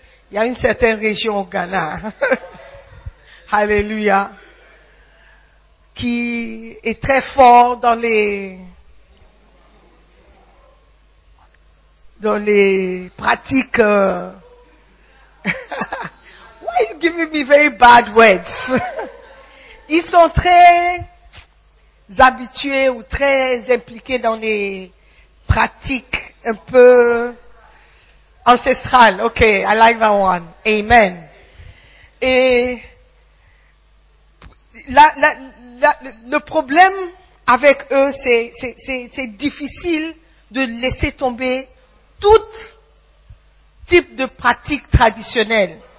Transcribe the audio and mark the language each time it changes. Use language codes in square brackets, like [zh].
[fr] Il y a une certaine région au Ghana, alléluia, qui est très fort dans les pratiques. [en] Why are you giving me very bad words? [fr] Ils sont très habitués ou très impliqués dans les pratiques un peu. [en] Ancestral, ok, I like that one. Amen. [fr] Et le problème avec eux, c'est difficile de laisser tomber tout type de pratique traditionnelle.